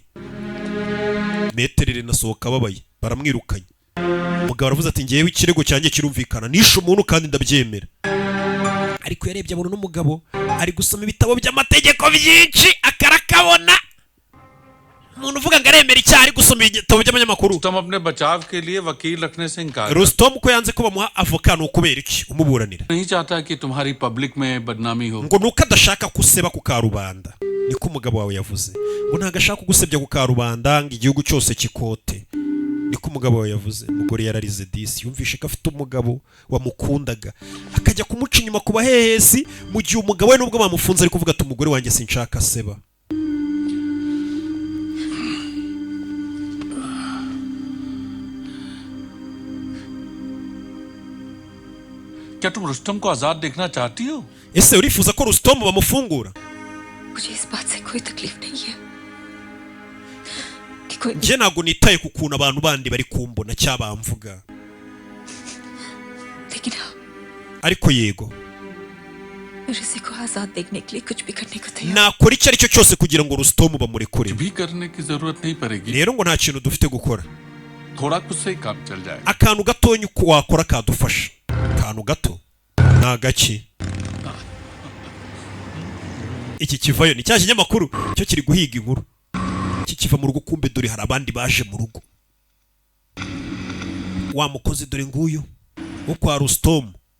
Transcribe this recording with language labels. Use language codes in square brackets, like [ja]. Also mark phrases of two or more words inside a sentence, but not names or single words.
[rw] Metero Irene asohoka ababaye baramwirukanye. Umugabo aravuze ati ngewe ikirego cyanjye kirumvikana nishe umuntu kandi ndabyemera. Ariko yarebye abona n'umugabo ari gusoma ibitabo by'amategeko byinshi akarakabona. Umuntu uvuga ngo aremera icyaha ari gusoma ibitabo by'abanyamakuru. [hi] Rustom अपने बचाव के लिए वकील रखने से इनकार. [rw] Rustom ko yanze ko bamuha avoka no kubera iki umuburanira. [hi] नहीं चाहता कि तुम्हारी पब्लिक में बदनामी हो. [rw] Ngo nuko adashaka kuseba ku karubanda. Niko umugabo wawe yavuze. Ngo ntago ashaka kugusebya ku karubanda ngo igihugu cyose kikote. Niko umugabo wawe yavuze. Umugore yararize disi yumvishe ko afite umugabo wamukundaga akajya kumuca inyuma ku bahehesi mu gihe umugabo we nubwo bamufunze ari kuvuga ati umugore wanjye sinshaka seba. [hi] क्या तुम रुस्तम को आजाद देखना चाहती हो? [rw] Ese urifuza ko Rustom bamufungura? [hi] मुझे इस बात से कोई तकलीफ नहीं है कि कोई. [rw] Nje ntago nitaye ku kuntu abantu bandi bari kumbona cyabamvuga. [hi] लेकिन [rw] ariko yego [hi] रिसी को आजाद देखने के लिए कुछ भी करने को तैयार. [rw] nakora icyo ari cyo cyose kugira ngo Rustom bamurekure. [hi] भी करने की जरूरत नहीं पड़ेगी. [rw] Rero ngo nta kintu dufite gukora. [hi] थोड़ा कुछ से ही काम चल जाएगा. [rw] Akantu gatonye uko wakora kadufasha. Akantu gato na gaki. Iki kivayo ni cya kinyamakuru cyo kiri guhiga inkuru. Iki kiva mu rugo kumbe dore hari abandi baje mu rugo. Wa mukozi dore nguyu wo kwa Rustom.